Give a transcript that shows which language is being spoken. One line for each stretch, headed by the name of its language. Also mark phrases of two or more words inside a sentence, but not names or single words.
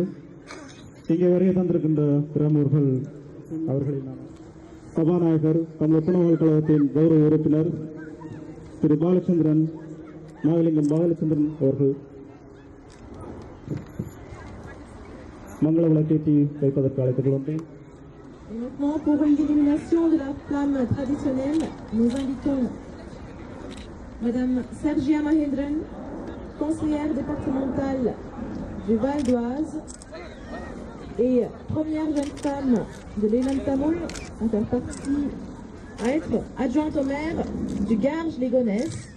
Tamil: இங்கே வரைய தந்திருக்கின்ற பிரமுகர்கள் அவர்களின் சபாநாயகர் தமிழ் புனவாள் கழகத்தின் கௌரவ உறுப்பினர் திரு பாலச்சந்திரன் நாகலிங்கம் பாலச்சந்திரன் அவர்கள் மங்கள விளக்கேற்றி வைப்பதற்கு அழைத்துக் கொண்டேன்.
French: Et maintenant, pour l'illumination de la flamme traditionnelle, nous invitons Madame Sergia Mahendran, conseillère départementale du Val d'Oise et première jeune femme de l'Elam Tamoul à être adjointe au maire du Garges-les-Gonesse,